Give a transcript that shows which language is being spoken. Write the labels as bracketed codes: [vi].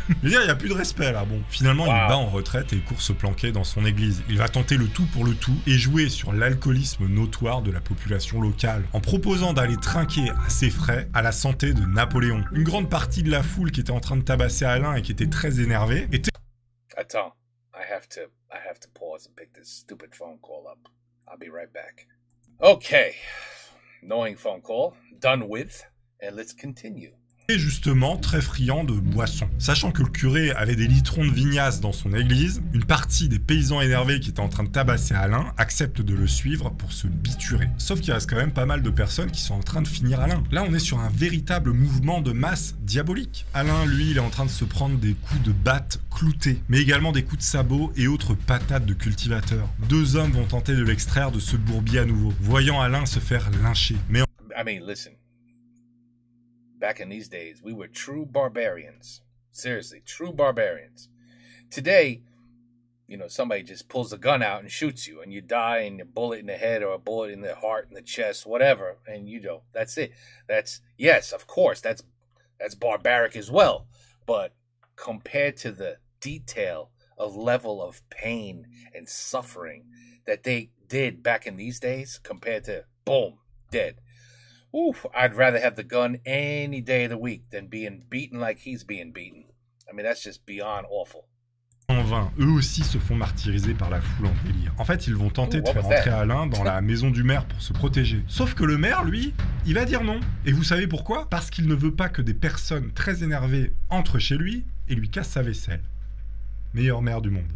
[fr] Je veux dire, il n'y a plus de respect là. Bon, finalement, il bat en retraite et court se planquer dans son église. Il va tenter le tout pour le tout et jouer sur l'alcoolisme notoire de la population population locale en proposant d'aller trinquer à ses frais à la santé de Napoléon. Une grande partie de la foule qui était en train de tabasser Alain et qui était très énervée était... Attends, [en] I have to pause and pick this stupid phone call up. I'll be right back. Okay, annoying phone call, done with, and let's continue. [fr] Et justement très friand de boissons. Sachant que le curé avait des litrons de vignasse dans son église, une partie des paysans énervés qui étaient en train de tabasser Alain acceptent de le suivre pour se biturer. Sauf qu'il reste quand même pas mal de personnes qui sont en train de finir Alain. Là on est sur un véritable mouvement de masse diabolique. Alain lui il est en train de se prendre des coups de batte cloutés, mais également des coups de sabot et autres patates de cultivateur. Deux hommes vont tenter de l'extraire de ce bourbier à nouveau, voyant Alain se faire lyncher. Mais [en] I mean, listen. Back in these days, we were true barbarians. Seriously, true barbarians. Today, you know, somebody just pulls a gun out and shoots you, and you die, and a bullet in the head or a bullet in the heart, in the chest, whatever, and you know, that's it. Yes, of course, that's barbaric as well. But compared to the detail of level of pain and suffering that they did back in these days, compared to, boom, dead. Oof, I'd rather have the gun any day of the week than being beaten like he's being beaten. I mean, that's just beyond awful. [fr] En vain, eux aussi se font martyriser par la foule en délire. En fait, ils vont tenter de faire entrer Alain dans la maison du maire pour se protéger. Sauf que le maire, lui, il va dire non. Et vous savez pourquoi? Parce qu'il ne veut pas que des personnes très énervées entrent chez lui et lui cassent sa vaisselle. Meilleur maire du monde.